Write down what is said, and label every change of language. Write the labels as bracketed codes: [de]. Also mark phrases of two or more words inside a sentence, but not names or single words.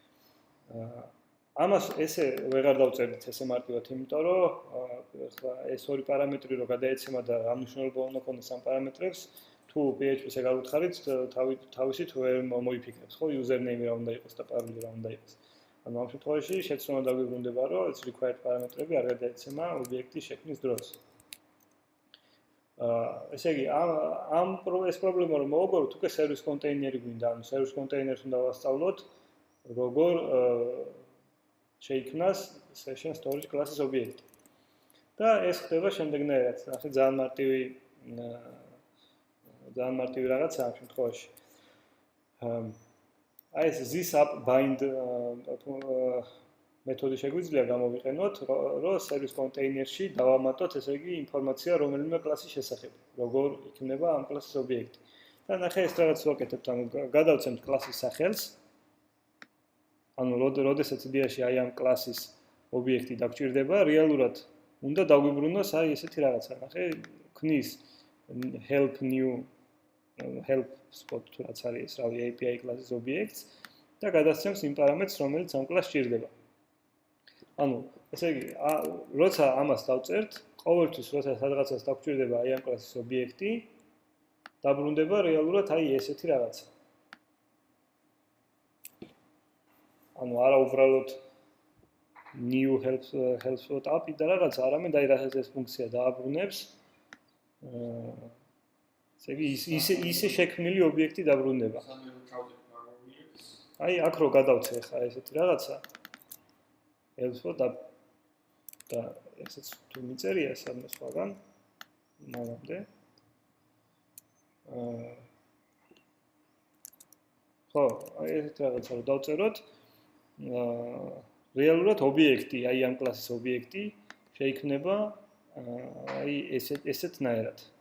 [ka] ამას ესე ვეღარ დავწერდით ესე მარტივად, იმიტომ რომ ახლა ეს ორი პარამეტრი რო გადაეცემა და ამ მნიშვნელობა უნდა ქონდეს ამ პარამეტრებს, თუ PHP-ს ეგარ უთხარით, თავისით ვერ მოიფიქრებს, ხო, username რა უნდა იყოს და paroli რა უნდა იყოს. ანუ ამ შემთხვევაში შეცდომა დაგვიბრუნდება, რომ ეს required პარამეტრები არ გადაეცემა ობიექტის შექმნის დროს. ესე იგი, ეს პრობლემა რომ მოვაგოროთ, უკვე [en] service container-ი [ka] გვინდა, ანუ [en] service container-ს [ka] უნდა ვასწავლოთ, როგორ შეიქმნას [en] session storage class-ის [ka] ობიექტი. და ეს ხდება შემდეგნაირად, ახლა ძალიან მარტივი რაღაცაა ამ შემთხვევაში. აი ეს [en] zip bind [ka] მეთოდი შეგვიძლია გამოვიყენოთ, რომ [en] service container-ში [ka] დავამატოთ, ესე იგი, ინფორმაცია რომელიმე კლასის შესახებ, როგორ იქნება ამ კლასის ობიექტი. და ნახე ეს რაღაც ვაკეთებთ, ანუ გადავცემთ კლასის სახელს. ანუ როდესაც იდეაში აი ამ კლასის ობიექტი დაგჭირდება, რეალურად უნდა დაგვიბრუნოს აი ესეთი რაღაცა. ნახე, ქნის [en] help new help spot [ka] თუ რაც არის ეს, რავი, API კლასის ობიექტს და გადასცემს იმ პარამეტრს, რომელიც ამ კლასს ჭირდება. ანუ, ესე იგი, როცა ამას დავწერთ, ყოველთვის როცა სადღაცას დაგჭირდება აი ამ კლასის ობიექტი, დაბრუნდება რეალურად აი ესეთი რაღაცა. ანუ არა უბრალოდ [en] new help spot API [ka] და რაღაცა, არამედ აი რასაც ეს ფუნქცია დააბრუნებს. ესე იგი, ისე შექმნილი ობიექტი დაბრუნდება. აი აქ რო გადავცე ხა ესეთი რაღაცა. help და ესეც თუ მიწერია სადმე სხვაგან მანამდე ხო, აი ესეთი რაღაცა რო დავწეროთ რეალურად ობიექტი, აი ამ კლასის ობიექტი შეიქმნება აი ესეთნაირად.